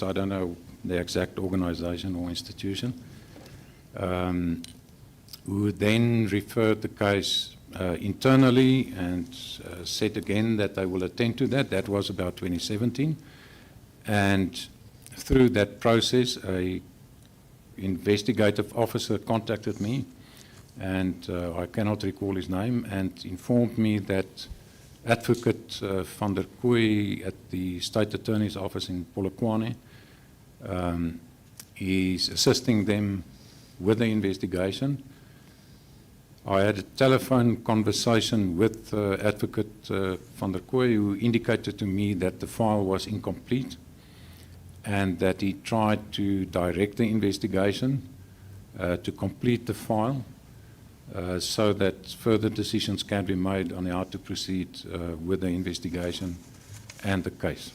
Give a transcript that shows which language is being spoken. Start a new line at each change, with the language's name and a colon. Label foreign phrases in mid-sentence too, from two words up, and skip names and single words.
English: I don't know the exact organization or institution, who then referred the case internally and said again that they will attend to that. That was about 2017. And through that process, a investigative officer contacted me, and I cannot recall his name, and informed me that Advocate van der Kooi at the State Attorney's Office in Polokwane is assisting them with the investigation. I had a telephone conversation with Advocate van der Kooi, who indicated to me that the file was incomplete and that he tried to direct the investigation to complete the file so that further decisions can be made on how to proceed with the investigation and the case.